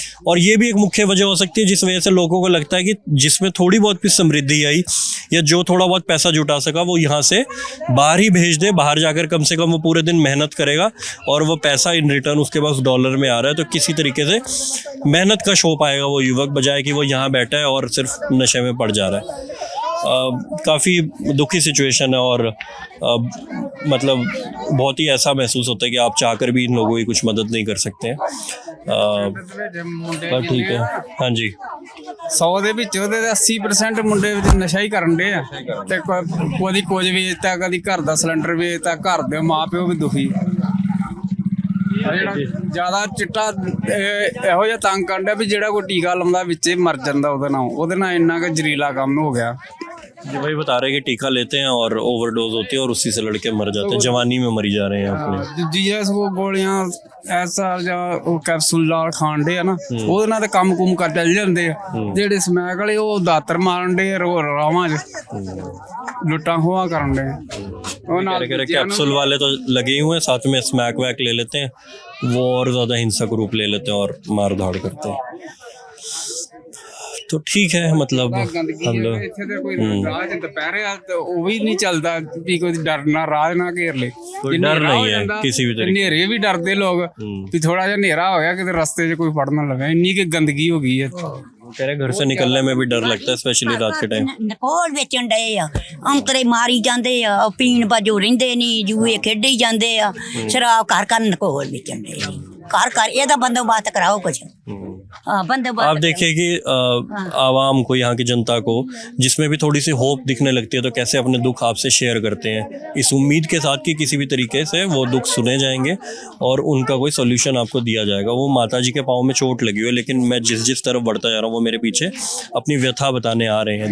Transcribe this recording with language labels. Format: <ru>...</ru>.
<hi>और ये भी एक मुख्य वजह हो सकती है जिस वजह से लोगों को लगता है कि जिसमें थोड़ी बहुत भी समृद्धि आई या जो थोड़ा बहुत पैसा जुटा सका वो यहाँ से बाहर ही भेज दे, बाहर जाकर कम से कम वो पूरे दिन मेहनत करेगा और वो पैसा इन रिटर्न उसके पास डॉलर में आ रहा है, तो किसी तरीके से मेहनत का शो पाएगा वो युवक, बजाय कि वो यहाँ बैठा है और सिर्फ नशे में पड़ जा रहा है। काफ़ी दुखी सिचुएशन है और मतलब बहुत ही ऐसा महसूस होता है कि आप चाहकर भी इन लोगों की कुछ मदद नहीं कर सकते हैं। पर ठीक है। हाँ जी,</hi> <pa>100 ਦੇ ਵਿੱਚ ਉਹਦੇ 80% ਮੁੰਡੇ ਨਸ਼ਾ ਹੀ ਕਰਨ ਦੇ ਆ, ਤੇ ਕੋਈ ਕੁਝ ਵੇਚਤਾ, ਕਦੀ ਘਰ ਦਾ ਸਿਲੰਡਰ ਵੇਚਤਾ, ਘਰ ਦੇ ਮਾਪਿਓ ਵੀ ਦੁਖੀ। ਜ਼ਿਆਦਾ ਚਿੱਟਾ ਇਹੋ ਜਿਹਾ ਤੰਗ ਕਰਦਾ ਵੀ ਜਿਹੜਾ ਕੋਈ ਟੀਕਾ ਲਾਉਂਦਾ ਵਿੱਚ ਮਰ ਜਾਂਦਾ ਉਹਦੇ ਨਾਲ ਇੰਨਾ ਕੁ ਜ਼ਰੀਲਾ ਕੰਮ ਹੋ गया।</pa> <hi>जी वही बता रहे हैं कि टीका लेते हैं और ओवरडोज होती है और उसी से लड़के मर जाते हैं, जवानी में मरी जा रहे हैं अपने।</hi> <pa>जीएस वो गोलियां ऐसा ਜਾਂ ਉਹ ਕੈਪਸੂਲ ਨਾਲ ਖਾਣ ਦੇ ਆ ਨਾ, ਉਹਦੇ ਨਾਲ ਤੇ ਕੰਮ ਕੁਮ ਕਰ ਚੱਲ ਜਾਂਦੇ ਆ। ਜਿਹੜੇ ਸਮੈਕ ਵਾਲੇ ਉਹ ਦਾਤਰ ਮਾਰਨ ਦੇ ਰਾਵਾਂ 'ਚ ਲੁੱਟਾਂ ਖੋਹਾਂ ਕਰਨ ਦੇ।</pa> <hi>कैप्सूल वाले तो लगे ही हुए हैं, साथ में स्मैक वैक ले लेते हैं, वो और ज़्यादा हिंसक रूप ले लेते हैं और मार धाड़ करते हैं। तो ठीक है, मतलब हम लोग</hi> <pa>ਇੱਥੇ ਤੇ ਕੋਈ ਰਾਜ ਦੁਪਹਿਰੇ ਉਹ ਵੀ ਨਹੀਂ ਚੱਲਦਾ ਵੀ ਕੋਈ ਡਰਨਾ ਰਾਜ ਨਾ ਘੇਰ ਲੇ,</pa> <hi>कोई डर नहीं है किसी भी तरीके।</hi> <pa>ਹਨੇਰੇ ਵੀ ਡਰਦੇ ਲੋਕ ਵੀ ਥੋੜਾ ਜਿਹਾ ਹਨੇਰਾ ਹੋ ਗਿਆ ਕਿਤੇ ਰਸਤੇ 'ਚ ਕੋਈ ਫੜ ਨਾ ਲਵੇ, ਇੰਨੀ ਕਿ ਗੰਦਗੀ ਹੋ ਗਈ ਹੈ।</pa> <hi>तेरे घर से निकलने में भी डर लगता है, स्पेशली रात के टाइम।</hi> <pa>ਨਕੋਲ ਵੇਚਣ ਡਏ ਆ, ਅੰਤਰੇ ਮਾਰੀ ਜਾਂਦੇ ਆ, ਪੀਣ ਬਾਜੋ ਰਹਿੰਦੇ ਨਹੀਂ, ਜੂਏ ਖੇਡੀ ਜਾਂਦੇ ਆ, ਸ਼ਰਾਬ ਘਰ ਨਕੋਲ ਵੇਚਣ ਡਏ, ਘਰ ਇਹਦਾ ਬੰਦੋਬਸਤ ਕਰਾਓ ਕੁਛ।</pa> <hi>हाँ बंदोबस्त आप देखिए कि आवाम को, यहाँ की जनता को, जिसमें भी थोड़ी सी होप दिखने लगती है तो कैसे अपने दुख आपसे शेयर करते हैं, इस उम्मीद के साथ कि किसी भी तरीके से वो दुख सुने जाएंगे और उनका कोई सॉल्यूशन आपको दिया जाएगा। वो माता जी के पाँव में चोट लगी हुई है, लेकिन मैं जिस तरफ बढ़ता जा रहा हूँ वो मेरे पीछे अपनी व्यथा बताने आ रहे हैं।</hi>